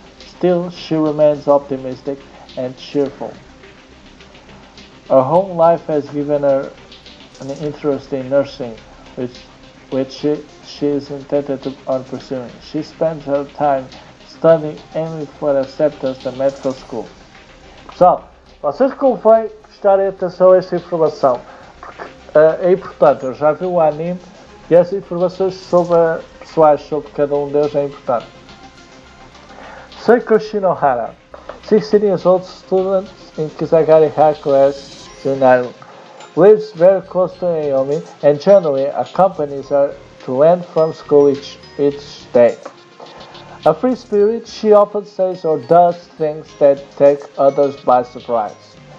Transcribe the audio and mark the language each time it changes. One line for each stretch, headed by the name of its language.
English: Still, she remains optimistic and cheerful. Her home life has given her an interest in nursing, which she is intent on pursuing. She spends her time studying, aiming for acceptance to medical school.
Portuguese: Pessoal, vocês convém prestarem atenção a esta informação, porque é importante. Eu já vi o anime E essas informações pessoais sobre cada um deles é importante.
English: Seiko Shinohara, 16 years old student in Kisagari High Class Junai, lives very close to Naomi and generally accompanies her to and from school each day. A free spirit, she often says or does things that take others by surprise.